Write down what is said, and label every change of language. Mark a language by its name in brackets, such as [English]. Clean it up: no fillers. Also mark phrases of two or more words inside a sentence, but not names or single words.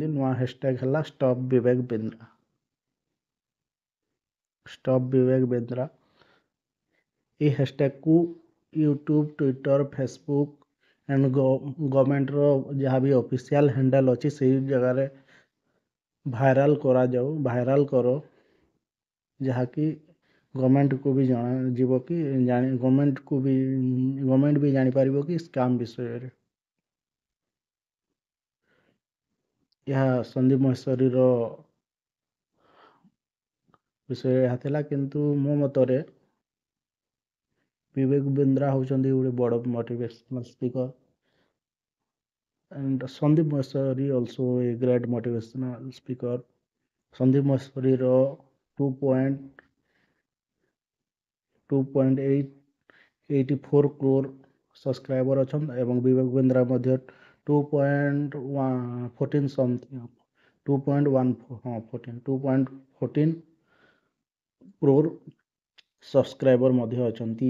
[Odia] ନୂଆ ହ୍ୟାଶଟ୍ୟାଗ୍ ହେଲା ଷ୍ଟପ୍ ବିବେକ ବିନ୍ଦ୍ରା। ଷ୍ଟପ୍ ବିବେକ ବିନ୍ଦ୍ରା এই ହ୍ୟାଶଟ୍ୟାଗ୍କୁ ୟୁଟ୍ୟୁବ୍, ଟ୍ୱିଟର, ଫେସବୁକ୍ [English] and government [Odia] ଯାହା ବି [English] official handle [Odia] ଅଛି ସେଇ ଜାଗାରେ ଭାଇରାଲ କରାଯାଉ, ଭାଇରାଲ କର, ଯାହାକି ଗଭର୍ଣ୍ଣମେଣ୍ଟକୁ ବି ଜଣାଯିବ କି ଗଭର୍ଣ୍ଣମେଣ୍ଟ ବି ଜାଣିପାରିବ କି ସ୍କାମ୍ ବିଷୟରେ। ଏହା ସନ୍ଦୀପ ମହେଶ୍ୱରୀର ବିଷୟ ଏହା ଥିଲା, କିନ୍ତୁ ମୋ ମତରେ ବିବେକ ବିନ୍ଦ୍ରା ହେଉଛନ୍ତି ଗୋଟେ ବଡ଼ [English] motivational speaker and Sandeep Maheshwari also a great motivational speaker. [Odia] Sandeep Maheshwari ର 2.84 crore ସବସ୍କ୍ରାଇବର ଅଛନ୍ ଏବଂ ବିବେକ ବିନ୍ଦ୍ରା ମଧ୍ୟ 2.14 crore ସବସ୍କ୍ରାଇବର ମଧ୍ୟ ଅଛନ୍ତି।